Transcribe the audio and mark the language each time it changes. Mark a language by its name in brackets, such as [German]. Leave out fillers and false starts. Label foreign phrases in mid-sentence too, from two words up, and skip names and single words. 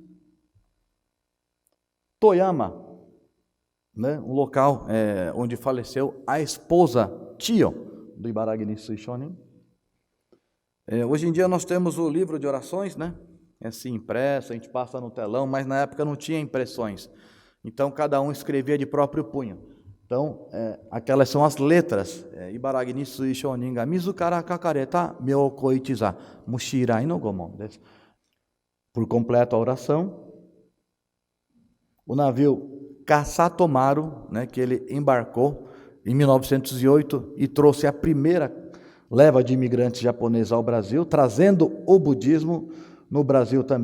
[Portuguese] Toyama, né, um local onde faleceu a esposa Chiyo do Ibaragi Nisui Shonin. Hoje em dia nós temos o livro de orações, né? Assim, impresso, a gente passa no telão, mas na época não tinha impressões. Então cada um escrevia de próprio punho. Então, aquelas são as letras. [Japanese] 茨木日水上人が自ら書かれた妙講一座無始已来のご文です. [Portuguese] Por completo a oração. O navio Kasatomaru, né, que ele embarcou em 1908 e trouxe a primeira leva de imigrantes japoneses ao Brasil, trazendo o budismo no Brasil também.